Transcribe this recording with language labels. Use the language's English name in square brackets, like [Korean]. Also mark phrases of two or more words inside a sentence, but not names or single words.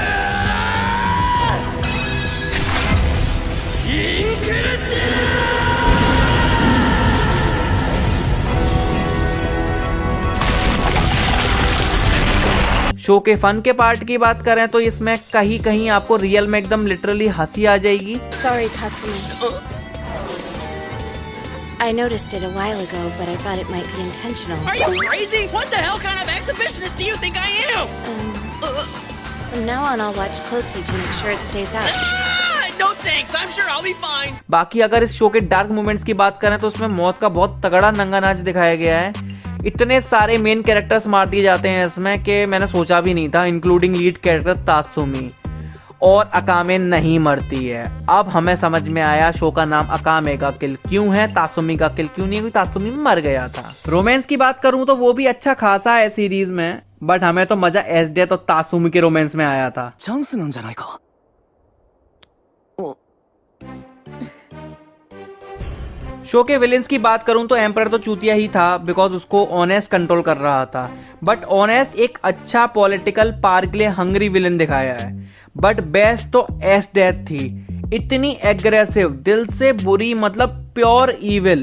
[Hindi] शो के फन के पार्ट की बात करें तो इसमें कहीं कहीं आपको रियल में एकदम लिटरली हंसी आ जाएगी। [English] Sorry, Tatsumi. I noticed it a while ago, but I thought it might be intentional. Are you crazy? What the hell kind of exhibitionist do you think I am? From now on, I'll watch closely to make sure it stays out. No thanks. I'm sure I'll be fine. [Hindi] बाकी अगर इस शो के [English] dark moments [Hindi] की बात करें तो उसमें मौत का बहुत तगड़ा नंगा नाच दिखाया गया है। इतने सारे [English] main characters [Hindi] मार दिए जाते हैं इसमें कि मैंने सोचा भी नहीं था, [English] including lead character [Hindi] तासुमी। और अकामे नहीं मरती है। अब हमें समझ में आया शो का नाम अकामे का किल क्यों है, तासुमी का किल क्यों नहीं है, क्योंकि तासुमी मर गया था। रोमांस की बात करूं तो वो भी अच्छा खासा है सीरीज में, बट हमें तो मजा एस डेथ और तासुमी के रोमांस में आया था। [Japanese] チャンスなんじゃないか。お、 [Hindi] शो के विलेंस की बात करूं तो एम्पर तो चूतिया ही था बिकॉज उसको ऑनेस्ट कंट्रोल कर रहा था, बट ऑनेस्ट एक अच्छा [English] political power [Hindi] के लिए [English] hungry villain [Hindi] दिखाया है। [English] but best [Hindi] तो एस डेथ थी, इतनी एग्रेसिव, दिल से बुरी, मतलब [English] pure evil.